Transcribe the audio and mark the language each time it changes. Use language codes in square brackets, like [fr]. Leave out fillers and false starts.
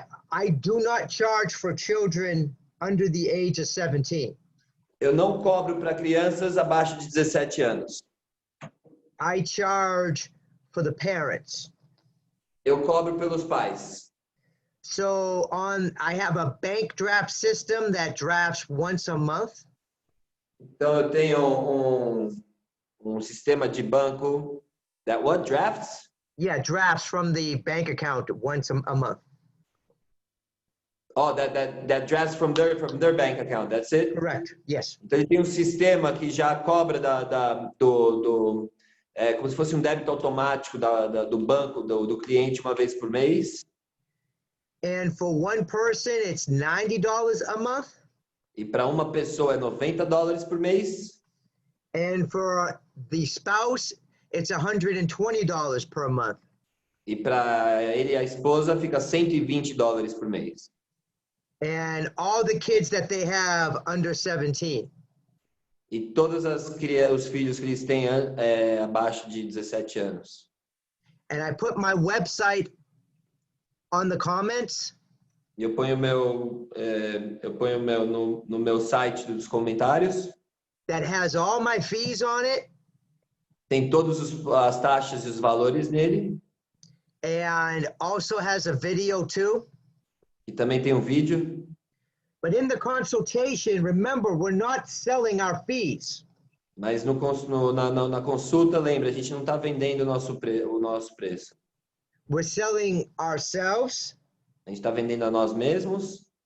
[en] I do not charge for children under the age of 17. [pt] Eu não cobro para crianças abaixo de 17 anos. [en] I charge for the parents. [pt] Eu cobro pelos pais. [en] So I have a bank draft system that drafts once a month. [pt] Então eu tenho um sistema de banco [en] that what drafts? Yeah, drafts from the bank account once a month. Oh, that drafts from their bank account. That's it? Correct. Yes. [pt] Então ele tem um sistema que já cobra como se fosse um débito automático do banco do cliente uma vez por mês. [en] And for one person, it's $90 a month. [pt] E para uma pessoa é $90 por mês. [en] And for the spouse, it's $120 per month. [pt] E para ele e a esposa fica $120 por mês. [en] And all the kids that they have under 17. [pt] E todos os filhos que eles têm abaixo de 17 anos. [en] And I put my website on the comments. [pt] E eu ponho no meu site dos comentários. [en] That has all my fees on it. [pt] Tem todas as taxas e os valores nele. [en] And also has a video too. [pt] E também tem um vídeo. [en] But in the consultation, remember, we're not selling our fees. [pt] Mas na consulta, lembra, a gente não está vendendo o nosso preço. [en] We're selling ourselves, [pt] A gente está vendendo a nós mesmos,